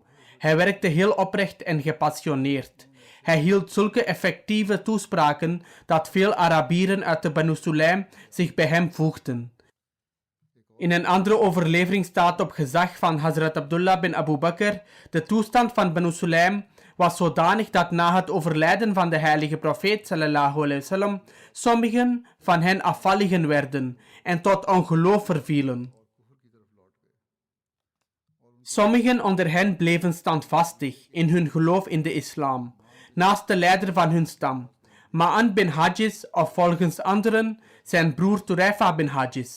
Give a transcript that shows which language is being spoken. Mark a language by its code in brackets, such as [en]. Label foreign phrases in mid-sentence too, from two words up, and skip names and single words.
[nl] Hij werkte heel oprecht en gepassioneerd. Hij hield zulke effectieve toespraken dat veel Arabieren uit de Banu Sulaim zich bij hem voegden. In een andere overlevering staat op gezag van Hazrat Abdullah bin Abu Bakr: de toestand van Banu Sulaim was zodanig dat na het overlijden van de heilige profeet [ar] صلى الله عليه وسلم [nl] sommigen van hen afvalligen werden en tot ongeloof vervielen. Sommigen onder hen bleven standvastig in hun geloof in de islam, naast de leider van hun stam, Ma'an bin Hajis of volgens anderen zijn broer Turefa bin Hajis.